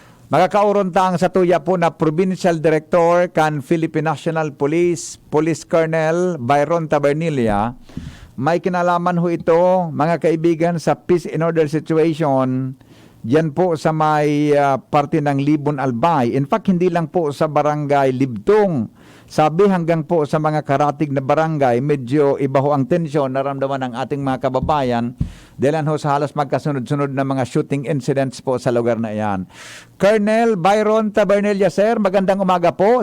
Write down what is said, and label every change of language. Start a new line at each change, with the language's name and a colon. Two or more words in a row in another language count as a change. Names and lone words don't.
Bikol: Magkakauron taang sa tuya po na Provincial Director kan Philippine National Police, Police Colonel Byron Tabernilla.
Filipino: May kinalaman ho ito, mga kaibigan, sa
English: peace and order situation
Filipino: diyan po sa may parte ng Libon Albay.
English: In fact,
Filipino: hindi lang po sa barangay Libtong. Sabi hanggang po sa mga karatig na barangay, medyo iba ho ang tensyon naramdaman ng ating mga kababayan dahil ho sa halos magkasunod-sunod na mga
English: shooting incidents
Filipino: po sa lugar na iyan. Colonel Byron Tabernilla, sir, magandang umaga po.